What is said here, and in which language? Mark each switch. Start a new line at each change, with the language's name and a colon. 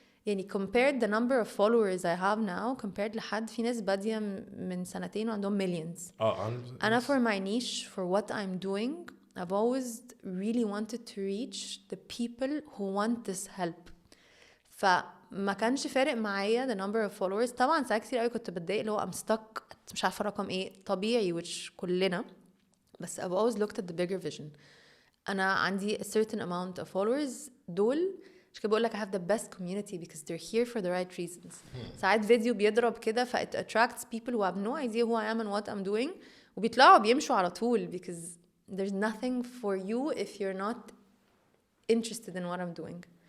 English: يعني compared the number of followers I have now compared
Arabic: لحد في ناس بادية من سنتين وعندهم
English: millions. أنا for my niche, for what I'm doing, I've always really wanted to reach the people who want this help.
Arabic: فما كانش فارق معايا
English: the number of followers.
Arabic: طبعا ساعات كتير قوي كنت بتضايق اللي هو
English: I'm stuck
Arabic: مش عارفة رقم ايه, طبيعي which كلنا, بس
English: I've always looked at the bigger vision.
Arabic: أنا عندي
English: a certain amount of followers
Arabic: دول, مش كده بقول لك
English: I have the best community because they're here for the right reasons.
Arabic: ساعات فيديو بيضرب كده ف
English: it attracts people who have no idea who I am and what I'm doing,
Arabic: وبيطلعوا بيمشوا على طول
English: because there's nothing for you if you're not interested in what I'm doing.